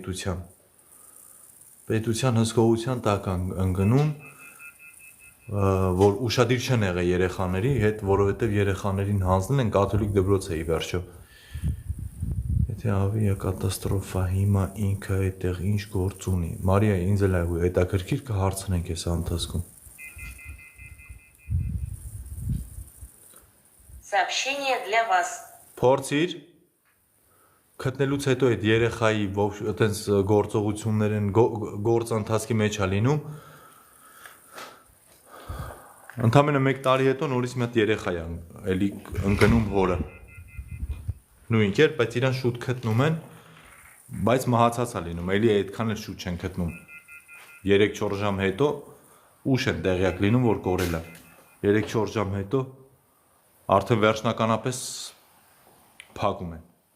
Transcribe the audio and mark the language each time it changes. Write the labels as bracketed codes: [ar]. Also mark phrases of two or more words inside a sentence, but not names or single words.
[hy] պետության հսկողության տակ ընկնում, որ ուշադիր չեն եղել երեխաների հետ, որովհետև երեխաներին հանձնել են կաթոլիկ դպրոց է ի վերջո։ Եթե ավիակատաստրոֆա հիմա ինքը այդտեղ ինչ գործ ունի։ Մարիա, ինձ էլ այ հետաքրքիր կհարցնենք այս ընթացքում։ [ru] Сообщение для вас. [hy] Փորձիր գտնելուց հետո այդ երեխայի այտենց գործողություններ են գործընթացքի մեջ է լինում։ Ընդամենը 1 տարի հետո նորից մի հատ երեխա է էլի ընկնում հորը։ Նույն կերպ, բայց իրան շուտ գտնում են, բայց մահացած է լինում, էլի այդքան էլ շուտ չեն գտնում։ 3-4 ժամ հետո ուշ են տեղյակ լինում, որ կորել է։ 3-4 ժամ հետո արդեն վերջնականապես փակում են։